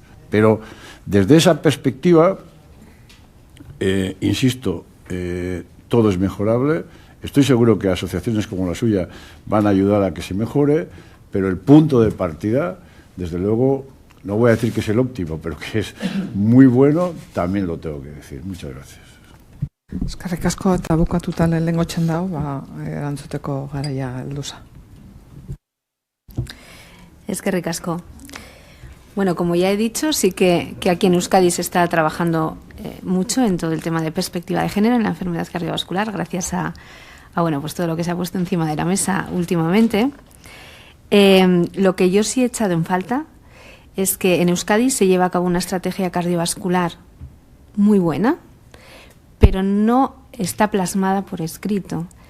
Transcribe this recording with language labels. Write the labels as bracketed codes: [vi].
[es] Pero desde esa perspectiva, insisto, todo es mejorable. Estoy seguro que asociaciones como la suya van a ayudar a que se mejore, pero el punto de partida, desde luego, no voy a decir que es el óptimo, pero que es muy bueno, también lo tengo que decir. Muchas gracias. [eu] Eskerrik asko eta bukatuta lehenengo txanda hau, erantzuteko garaia heldu za. Eskerrik asko. [es] Bueno, como ya he dicho, sí que aquí en Euskadi se está trabajando mucho en todo el tema de perspectiva de género en la enfermedad cardiovascular, gracias a pues todo lo que se ha puesto encima de la mesa últimamente. Lo que yo sí he echado en falta es que en Euskadi se lleva a cabo una estrategia cardiovascular muy buena, pero no está plasmada por escrito.